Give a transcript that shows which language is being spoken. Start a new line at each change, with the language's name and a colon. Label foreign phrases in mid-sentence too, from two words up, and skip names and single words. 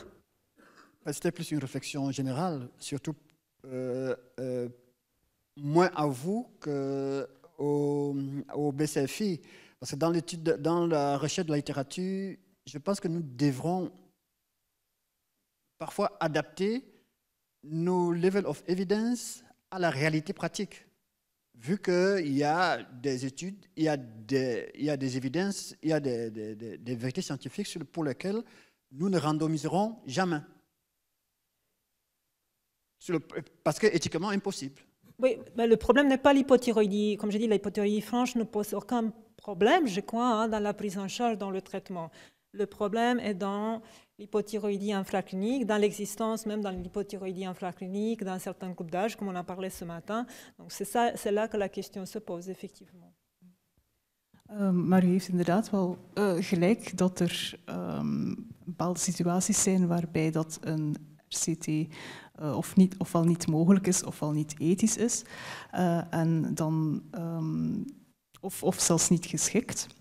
French: C'était plus une réflexion générale, surtout moins à vous qu'au BCFI. Parce que dans la recherche de la littérature, je pense que nous devrons parfois adapter nos
English: levels of evidence
French: à la réalité pratique. Vu qu'il y a des études, il y a des évidences, il y a des vérités scientifiques pour lesquelles nous ne randomiserons jamais. Parce que éthiquement impossible. Oui, mais le problème n'est pas l'hypothyroïdie. Comme je dis, l'hypothyroïdie franche ne pose aucun problème, je crois, hein, dans la prise en charge, dans le traitement. Le problème est dans l'hypothyroïdie infraclinique, dans l'existence même dans l'hypothyroïdie infraclinique, dans certains groupes d'âge, comme on en parlait ce matin. Donc c'est là que la question se pose, effectivement.
Dutch: Maar u heeft inderdaad wel gelijk dat er bepaalde situaties zijn waarbij dat een RCT ofwel niet mogelijk is ofwel niet ethisch is en dan, of zelfs niet geschikt.